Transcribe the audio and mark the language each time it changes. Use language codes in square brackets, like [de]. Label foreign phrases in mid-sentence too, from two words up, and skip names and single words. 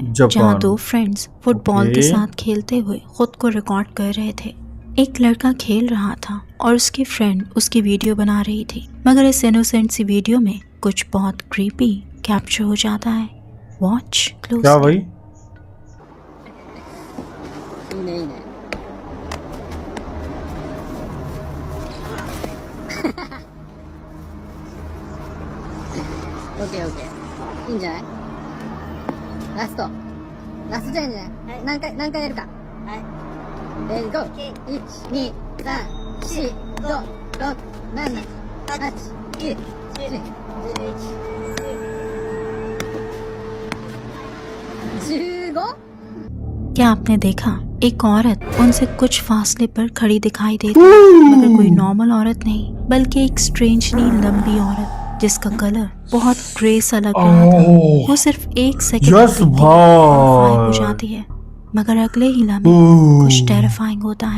[hi] जापान। जहाँ दो फ्रेंड्स फुटबॉल के ओके। साथ खेलते हुए खुद को रिकॉर्ड कर रहे थे। एक लड़का खेल रहा था और उसकी फ्रेंड उसकी वीडियो बना रही थी, मगर इस इनोसेंट सी वीडियो में कुछ बहुत क्रीपी कैप्चर हो जाता है। वॉच क्या क्लोजली। भाई? [ja] いいねいいね。オッケーオッケー。いいんじゃない？ラストじゃんじゃない？何回やるか。はい。レディーゴー。1、2、3、4、5、6、7、8、9、10、11、15? [hi] क्या आपने देखा एक औरत उनसे कुछ फासले पर खड़ी दिखाई देती, मगर कोई नॉर्मल औरत नहीं, बल्कि एक स्ट्रेंजली लंबी औरत जिसका कलर बहुत ग्रे सा लग रहा था। वो सिर्फ एक सेकंड में दिखती है और गायब हो जाती है, मगर अगले ही लम्हे कुछ टेरिफाइंग होता है।